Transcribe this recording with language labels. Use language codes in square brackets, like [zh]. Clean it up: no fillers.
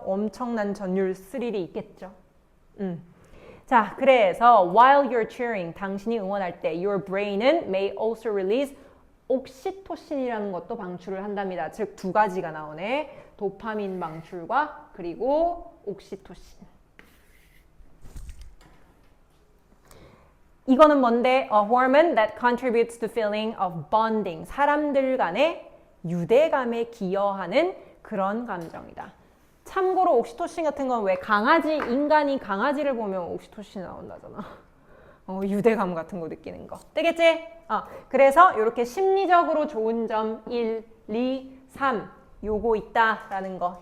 [ko] 엄청난 전율 스릴이 있겠죠. 자, 그래서 [en] while you're cheering, [ko] 당신이 응원할 때 your brain은 [en] may also release [ko] 옥시토신이라는 것도 방출을 한답니다. 즉 두 가지가 나오네. 도파민 방출과 그리고 옥시토신. 이거는 뭔데? [en] A hormone that contributes to feeling of bonding. [ko] 사람들 간의 유대감에 기여하는 그런 감정이다. 참고로 옥시토신 같은 건 왜 인간이 강아지를 보면 옥시토신이 나온다잖아. 유대감 같은 거 느끼는 거. 되겠지? 그래서 이렇게 심리적으로 좋은 점 1, 2, 3 요거 있다라는 거.